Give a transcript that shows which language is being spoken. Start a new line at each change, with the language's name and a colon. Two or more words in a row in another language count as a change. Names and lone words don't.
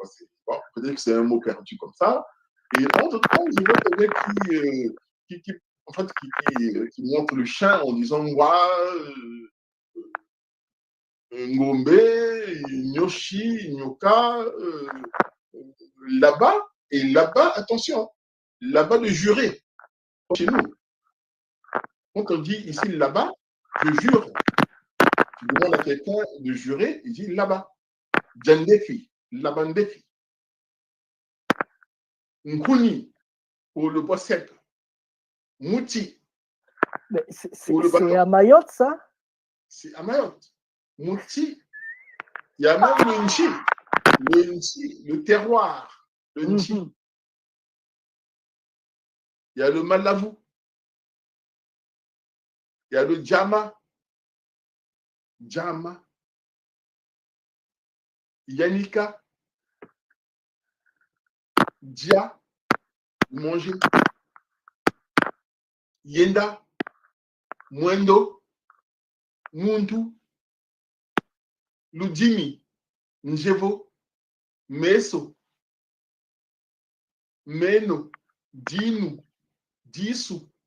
French: Bon, peut-être que c'est un mot perdu comme ça. Et entre-temps, je vois quelqu'un qui montre le chien en disant
Kongo: Ngombe, Nyoshi, Nyoka,
French: là-bas. Et là-bas, attention, là-bas de jurer. chez nous. Quand on dit ici là-bas, je jure. Tu demandes à quelqu'un de jurer, il dit là-bas.
Kongo: Djandefi, Labandefi. Nkuni,
French: pour le bois sec. Mouti, Mais pour le c'est bâton. à Mayotte, ça? C'est à Mayotte. Mouti, il y a même le Nchi, le terroir, le Nchi. Mhm. Il y a le Malavou, il y a le Djama,
Kongo: Yanika, Dia, manger, Yenda, Mwendo, Muntu, Ludimi, Njevo, Meso, Meno, Dinu, Disu,